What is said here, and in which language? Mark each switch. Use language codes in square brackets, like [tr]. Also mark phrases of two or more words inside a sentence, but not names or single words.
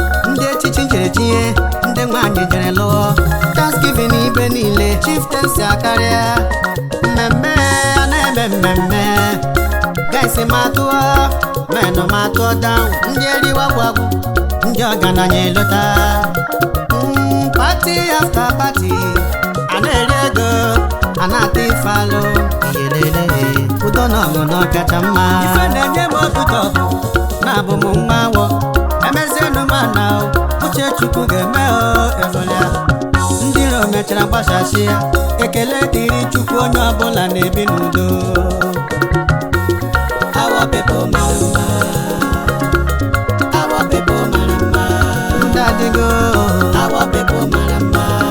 [ig] Ndị echichi jere tinye, ndị nwaanyị jere lụọ. Thanksgiving ibe niile, chieftains akarịa. Mmemme a na-eme mmemme. Guys ma tụọ, men ma tụọ down. Ndị eriwa gwagwu, ndị ọgaranya elota. [en] Mm, party after party, [ig] a na-eri ego, a na-ata ife alụ. Iyelele, udo na ọṅụ na ọkacha mma. Ife na-enye m obi ụtọ bụ na-abụ m nwa awọ. Emezienụ m ana o, uche Chukwu ga-eme o, ezolia. Ndị iro mechara gbasasị ya, ekele dịrị Chukwu, onye ọbụla na-ebi n'udo. [en] Our people [ig] mara mma. [en] Our people [ig] mara mma. Ndị adịgo. [en] Our people [ig] mara mma.